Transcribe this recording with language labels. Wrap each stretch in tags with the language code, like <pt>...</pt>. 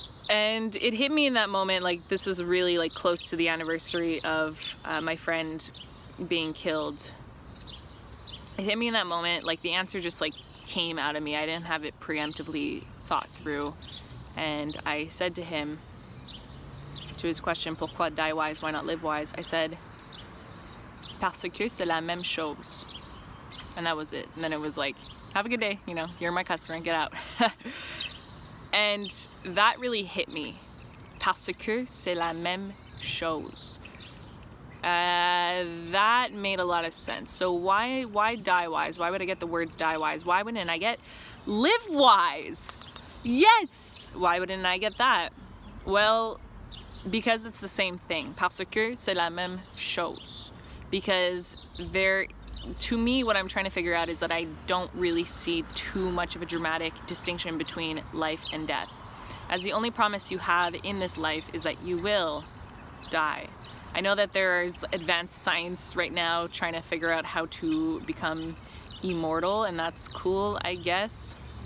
<en>And it hit me in that moment, like this was really like close to the anniversary of my friend being killed. It hit me in that moment, like the answer just like came out of me. I didn't have it preemptively thought through. And I said to him, to his question,</en> <fr>pourquoi</fr> <en>die wise, why not live wise? I said,</en> <fr>parce que c'est la même chose.</fr> <en>And that was it. And then it was like, have a good day, you know, you're my customer, get out. And that really hit me.</en> <fr>Parce que c'est la même chose.</fr> <en>That made a lot of sense. So why die wise? Why would I get the words die wise? Why wouldn't I get live wise? Yes! Why wouldn't I get that? Well, because it's the same thing.</en> <fr>Parce que c'est la même chose.</fr> <en>Because to me, what I'm trying to figure out is that I don't really see too much of a dramatic distinction between life and death. As the only promise you have in this life is that you will die. I know that there's advanced science right now trying to figure out how to become immortal, and that's cool, I guess.</en>